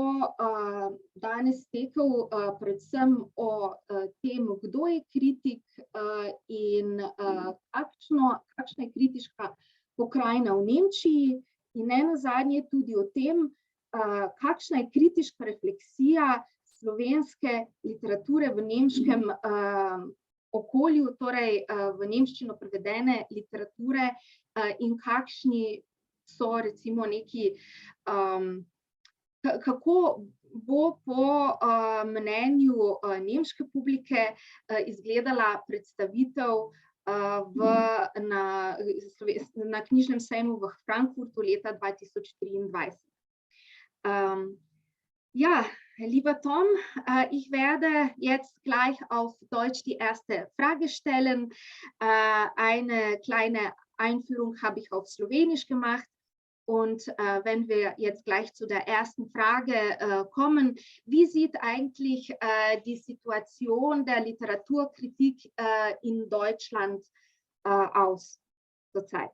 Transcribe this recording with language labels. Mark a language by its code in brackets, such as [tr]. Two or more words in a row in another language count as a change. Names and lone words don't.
[sl] danes tekel predvsem o tem, kdo je kritik in kakšna je kritiška pokrajina v Nemčiji in nenazadnje tudi o tem, kakšna je kritiška refleksija slovenske literature v nemškem okolju, torej v nemščino prevedene literature in kakšni so recimo neki, kako bo po mnenju nemške publike izgledala predstavitev na knjižnem sejmu v Frankfurtu leta 2023. [de] Ja, lieber Tom, ich werde jetzt gleich auf Deutsch die erste Frage stellen. Eine kleine Einführung habe ich auf Slowenisch gemacht. Und wenn wir jetzt gleich zu der ersten Frage kommen, wie sieht eigentlich die Situation der Literaturkritik in Deutschland aus zurzeit?